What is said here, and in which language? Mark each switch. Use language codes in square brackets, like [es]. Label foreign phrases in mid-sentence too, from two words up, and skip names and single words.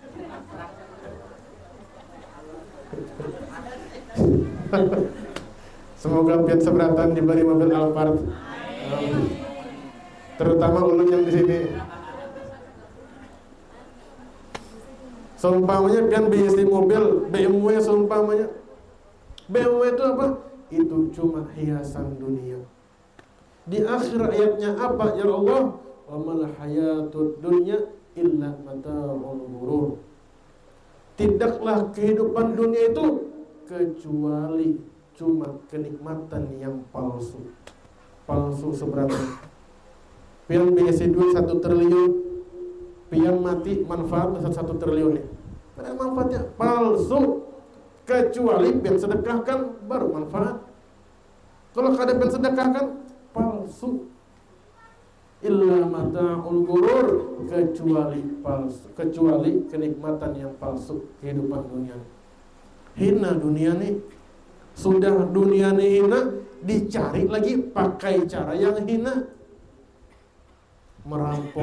[bjn] Semoga pian seberatan diberi mobil Alphard. Terutama ulun yang di sini. Seumpamanya pian bisi mobil BMW, seumpamanya BMW itu apa? [id] Itu cuma hiasan dunia. Di akhir ayatnya apa? [ar] يا الله، وما الحياة الدنيا إلا متاع الغرور. [id] Tidaklah kehidupan dunia itu kecuali cuma kenikmatan yang palsu. Palsu seberapa? [bjn] Pian BSC duit 1 triliun, pian mati manfaat 1 triliun ya. [id] Ada manfaatnya palsu. [bjn] Kecuali pian sedekahkan baru manfaat. Kalau kada pian sedekahkan palsu. [ar] إلا متاع الغرور, [id] kecuali palsu, kecuali kenikmatan yang palsu, kehidupan dunia. [bjn] Hina dunia nih. Sudah dunia nih hina, dicari lagi pakai cara yang hina. [id] Merampok.